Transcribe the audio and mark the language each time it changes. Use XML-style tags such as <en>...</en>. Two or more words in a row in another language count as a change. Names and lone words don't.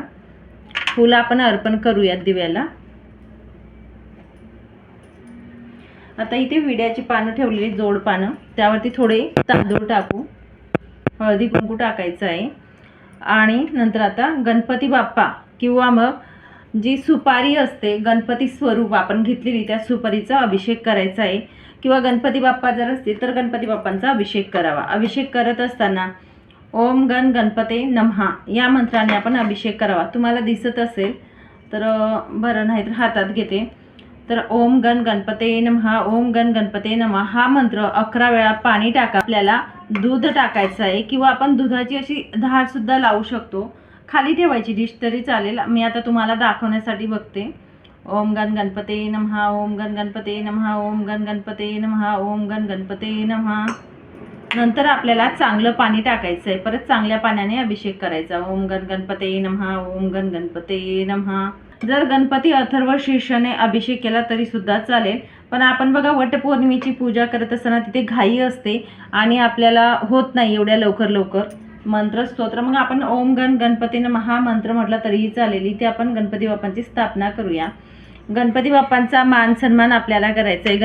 <mr>फुलं आपण अर्पण करूयात दिव्याला. आता इथे विड्याची पानं ठेवलेली, जोड पानं, त्यावरती थोडे तांदूळ टाकू, हळदी कुंकू टाकायचं आहे. आणि नंतर आता गणपती बाप्पा किंवा मग जी सुपारी असते गणपती स्वरूप आपण घेतलेली, त्या सुपारीचा अभिषेक करायचा आहे. किंवा गणपती बाप्पा जर असतील तर गणपती बाप्पांचा अभिषेक करावा. अभिषेक करत असताना</mr> <sa>ओम गण गणपते नमः</sa> <mr>या मंत्राने आपण अभिषेक करावा. तुम्हाला दिसत असेल तर बरं, नाही तर हातात घेते. तर</mr> <sa>ओम गण गणपते नमः, ओम गण गणपते नमः</sa> <mr>हा मंत्र 11 वेळा पाणी टाका. आपल्याला दूध टाकायचं आहे किंवा आपण दुधाची अशी धार सुद्धा लावू शकतो. खाली ठेवायची डिश तरी चालेल. मी आता तुम्हाला दाखवण्यासाठी बघते.</mr> <sa>ओम गण गणपते नमः, ओम गण गणपते नमः, ओम गण गणपते नमः, ओम गण गणपते नमः.</sa> <mr>नंतर आपल्याला चांगलं पाणी टाकायचं आहे. परत चांगल्या पाण्याने अभिषेक करायचा.</mr> <sa>ओम गण गणपते नमः, ओम गण गणपते नमः.</sa> <mr>जर गणपती अथर्व शीर्षाने अभिषेक केला तरी सुद्धा चालेल. पण आपण बघा, वटपौर्णिमेची पूजा करत असताना तिथे घाई असते आणि आपल्याला होत नाही एवढ्या लवकर मंत्र स्तोत्र. मग आपण</mr> <sa>ओम गण गणपती नमः</sa> <mr>हा मंत्र म्हटला तरीही चालेल. इथे आपण गणपती बाप्पांची स्थापना करूया. गणपती बाप्पांचा मान सन्मान आपल्याला करायचा आहे.</mr>